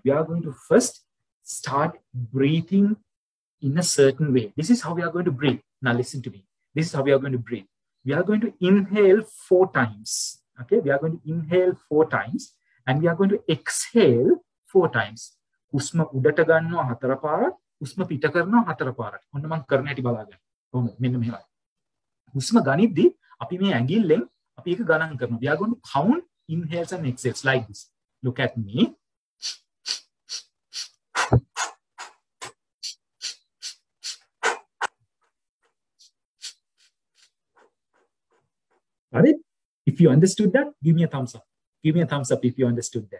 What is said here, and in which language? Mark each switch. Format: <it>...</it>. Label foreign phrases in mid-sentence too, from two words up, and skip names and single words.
<en>We are going to first start breathing in a certain way. This is how we are going to breathe. Now, listen to me. This is how we are going to breathe. We are going to inhale 4 times. Okay, we are going to inhale 4 times, and we are going to exhale 4 times.</en> <si>හුස්ම උඩට ගන්නවා 4 පාරක්, හුස්ම පිට කරනවා 4 පාරක්. ඔන්න මම කරන හැටි බලාගන්න. කොහොමද? මෙන්න මෙහෙමයි. husma ගනිද්දි අපි මේ ඇඟිල්ලෙන් අපි ඒක ගණන් කරනවා.</si> <en>We are going to count inhales and exhales like this. Look at me. Got it? If you understood that, give me a thumbs up. Give me a thumbs up if you understood that.</en>